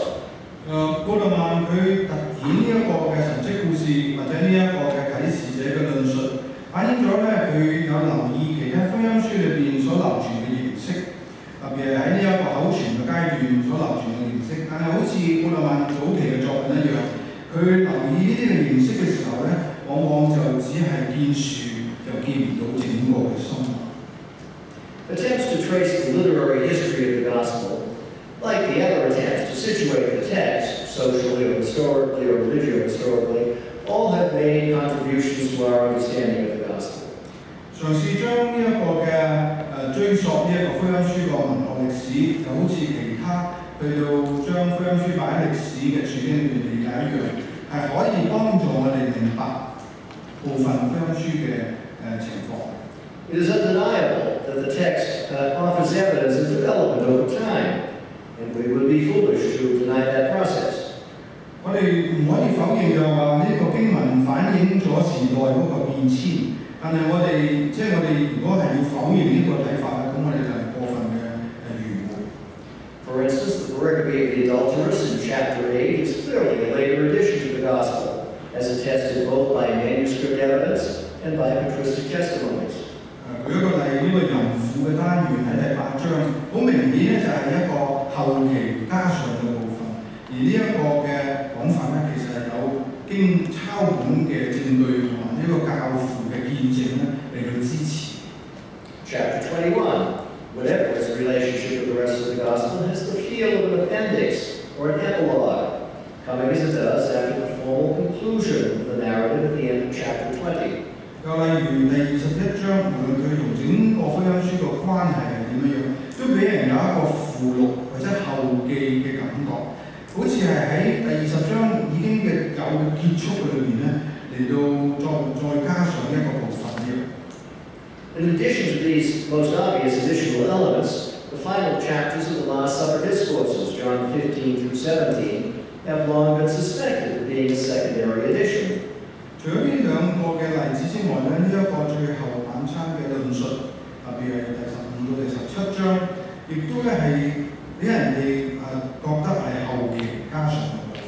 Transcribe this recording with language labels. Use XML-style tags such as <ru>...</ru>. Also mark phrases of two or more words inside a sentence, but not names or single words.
<yue>布特曼佢凸顯呢一個嘅神蹟故事或者呢一個嘅啟示者嘅論述，反映咗咧佢有留意其他福音書裏邊所流傳嘅形式，特別係喺呢一個口傳嘅階段所流傳嘅形式。但係好似布特曼早期嘅作品一樣，佢留意呢啲嘅形式嘅時候咧，往往就只係見樹，就見唔到整個嘅生活。</yue> <en>Attempts to trace the literary history of the gospel, like the other attempts to situate the text, socially or historically or religio-historically, all have made contributions to our understanding of the gospel.</en> <yue>嘗試將呢一個嘅追溯呢一個福音書個文學歷史，就好似其他去到將福音書擺喺歷史嘅處境裏面理解一樣，係可以幫助我哋明白部分福音書嘅情況。</yue> <en>It is undeniable that the text offers evidence of development over time, and we would be foolish to deny that process.</en> <yue>我哋唔可以否認就係話呢個經文反映咗時代嗰個變遷。但係我哋如果係要否認呢個睇法咧，咁我哋就係過分嘅愚昧。</yue> <en>For instance, the pericope of the adulteress in chapter 8 is clearly a later addition to the gospel, as attested both by manuscript evidence and by patristic testimonies.</en> <yue>舉一個例，呢個淫婦嘅單元喺第8章，好明顯咧就係一個後期加上嘅部分，而呢一個嘅講法咧，其實係有經抄本嘅證據同埋呢個教父嘅見證咧嚟去支持。</yue> <en>Chapter 21, whatever its relationship with the rest of the gospel, has the feel of an appendix or an epilogue, coming as it does after the formal conclusion of the narrative at the end of chapter 20.</en> <yue>又例如第21章，無論佢同整個福音書個關係係點樣，都俾人有一個附錄或者後記嘅感覺，好似係喺第20章已經嘅有結束嘅裏面咧，嚟到再加上一個部分嘅。</yue> <en>In addition to these most obvious additional elements, the final chapters of the Last Supper discourses, John 15 through 17, have long been suspected of being a secondary addition.</en> <yue>除咗呢兩個嘅例子之外咧，呢一個最後晚餐嘅論述，特別係第15到第17章，亦都咧係俾人哋覺得係後期加上嘅部分。</yue>